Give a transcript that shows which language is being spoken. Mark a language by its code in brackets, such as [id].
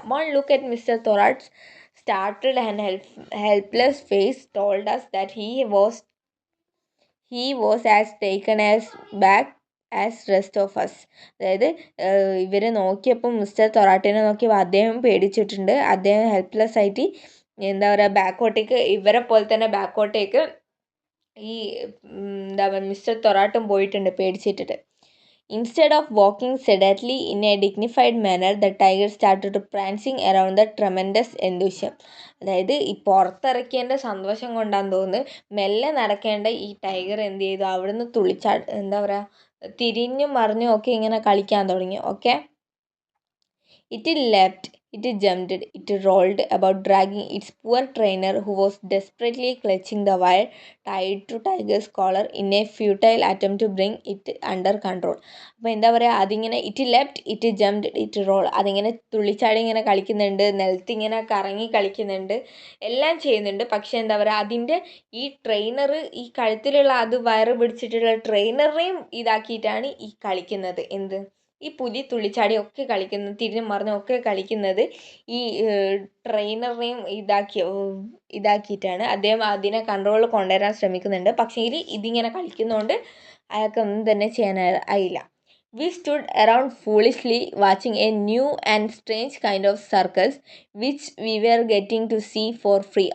[en] One look at mister Thorat's started and helpless face told us that he was as taken as back as rest of us. [ml] അതായത് ഇവർ നോക്കിയപ്പം mister തൊറാട്ടിനെ നോക്കിയപ്പോൾ അദ്ദേഹം പേടിച്ചിട്ടുണ്ട്. അദ്ദേഹം helpless ആയിട്ട് എന്താ പറയുക, ബാക്കോട്ടേക്ക്, ഇവരെ പോലെ തന്നെ ബാക്കോട്ടേക്ക് ഈ എന്താ പറയുക മിസ്റ്റർ തൊറാട്ടും പോയിട്ടുണ്ട് പേടിച്ചിട്ടിട്ട്. [en] Instead of walking sedately in a dignified manner, the tiger started prancing around the tremendous enthusiasm. [ml] അതായത് ഈ പുറത്തിറക്കിയതിൻ്റെ സന്തോഷം കൊണ്ടാന്ന് തോന്നുന്നു മെല്ലെ നടക്കേണ്ട ഈ ടൈഗർ എന്ത് ചെയ്തു, അവിടുന്ന് എന്താ പറയുക, തിരിഞ്ഞും മറിഞ്ഞും ഒക്കെ ഇങ്ങനെ കളിക്കാൻ തുടങ്ങി. [en] Okay, It leapt, it jumped, it rolled about, dragging its poor trainer, who was desperately clutching the wire tied to Tiger's collar in a futile attempt to bring it under control. [ml] അപ്പോൾ എന്താ പറയുക, അതിങ്ങനെ [en] it left, it jumped, it roll, [ml] അതിങ്ങനെ തുള്ളിച്ചാടി ഇങ്ങനെ കളിക്കുന്നുണ്ട്, നിലത്തിങ്ങനെ കറങ്ങി കളിക്കുന്നുണ്ട്, എല്ലാം ചെയ്യുന്നുണ്ട്. പക്ഷേ എന്താ പറയുക, അതിൻ്റെ ഈ ട്രെയിനർ, ഈ കഴുത്തിലുള്ള അത് വയറ് പിടിച്ചിട്ടുള്ള ട്രെയിനറേയും ഇതാക്കിയിട്ടാണ് ഈ കളിക്കുന്നത്. എന്ത്, ഈ പുലി തുള്ളിച്ചാടിയൊക്കെ കളിക്കുന്നത്, തിരിഞ്ഞും മറിഞ്ഞും ഒക്കെ കളിക്കുന്നത് ഈ ട്രെയിനറിനെയും ഇതാക്കിയിട്ടാണ്. അദ്ദേഹം അതിനെ കൺട്രോളിൽ കൊണ്ടുവരാൻ ശ്രമിക്കുന്നുണ്ട്. പക്ഷേ ഇതിങ്ങനെ കളിക്കുന്നതുകൊണ്ട് അയാൾക്കൊന്നും തന്നെ ചെയ്യാൻ ആയില്ല. [en] We stood around foolishly watching a new and strange kind of circus which we were getting to see for free.